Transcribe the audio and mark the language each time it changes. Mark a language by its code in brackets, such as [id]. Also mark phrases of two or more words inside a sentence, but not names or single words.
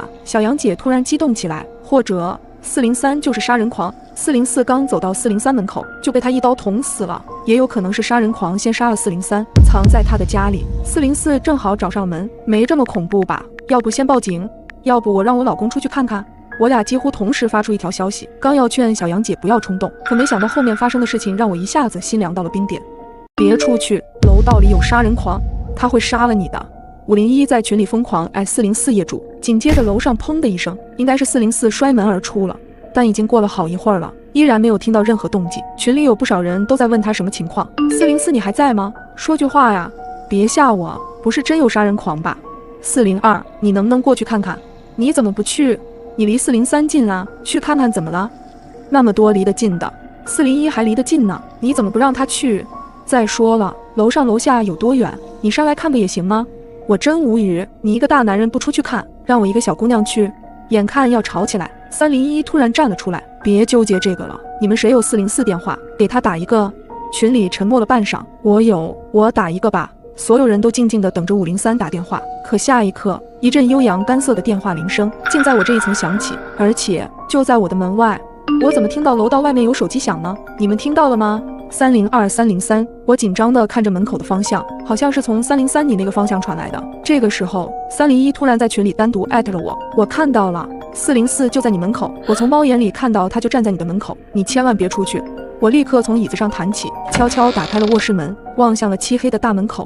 [zh] 小楊姐突然激動起来，或者403就是殺人狂，404剛走到403门口就被他一刀捅死了，也有可能是殺人狂先杀了403，藏在他的家裡，404正好找上門，沒這麼恐怖吧？要不先報警，要不我讓我老公出去看看。我倆幾乎同時發出一條消息，剛要勸小楊姐不要衝動，可沒想到後面發生的事情讓我一下子心涼到了冰點。別出去，樓道裡有殺人狂，他會殺了你的。501在群裡瘋狂挨404業主，緊接着樓上砰的一聲，應該是404摔門而出了，但已經過了好一會兒了，依然沒有聽到任何動靜。群裡有不少人都在問他什麼情況，404你還在嗎？說句話呀，別嚇我，不是真有殺人狂吧？402，你能不能過去看看？你怎麼不去？你離403近啊，去看看怎麼了？那麼多離得近的，401還離得近呢，你怎麼不讓他去？再說了，樓上樓下有多遠？你上來看不也行嗎？我真無語，你一個大男人不出去看，讓我一個小姑娘去？眼看要吵起來，301突然站了出來，別糾結這個了，你們誰有404電話？給他打一個。群裡沉默了半晌，我有，我打一個吧。所有人都靜靜地等着503打電話，可下一刻，一陣悠揚干澀的電話鈴聲竟在我這一層響起，而且就在我的門外。我怎麼聽到樓道外面有手機響呢？你們聽到了嗎？302-303，我緊張地看着門口的方向，好像是从303你那個方向傳來的。這個時候，301突然在群裡單獨艾特了我，我看到了，404就在你門口，我從貓眼裡看到他就站在你的门口，你千萬別出去。我立刻從椅子上彈起，悄悄打開了卧室門，望向了漆黑的大門口。